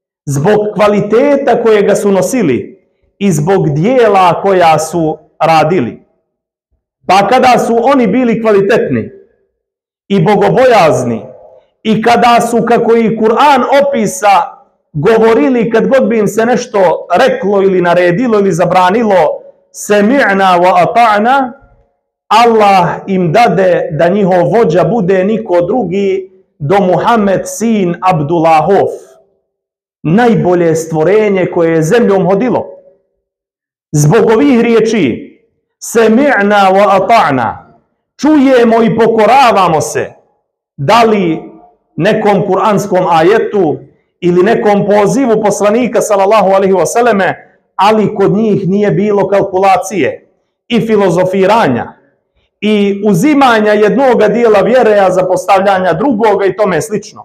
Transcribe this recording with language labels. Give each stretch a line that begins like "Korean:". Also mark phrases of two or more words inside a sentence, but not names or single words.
Bosnian: zbog kvaliteta kojega su nosili i zbog dijela koja su radili. Pa kada su oni bili kvalitetni i bogobojazni i kada su, kako i Kur'an opisa, govorili kad god bi im se nešto reklo ili naredilo ili zabranilo,
Arabic: سمعنا وأطعنا,
Bosnian: Allah im dade da njihov vođa bude niko drugi do Muhammed sin Abdullahov, najbolje stvorenje koje je zemljom hodilo. Zbog ovih riječi
Arabic: سمعنا وأطعنا,
Bosnian: čujemo i pokoravamo se, da li nekom kuranskom ajetu ili nekom pozivu poslanika
Arabic: صلى الله عليه وسلم,
Bosnian: ali kod njih nije bilo kalkulacije i filozofiranja i uzimanja jednoga dijela vjere, a zapostavljanja drugoga i tome slično.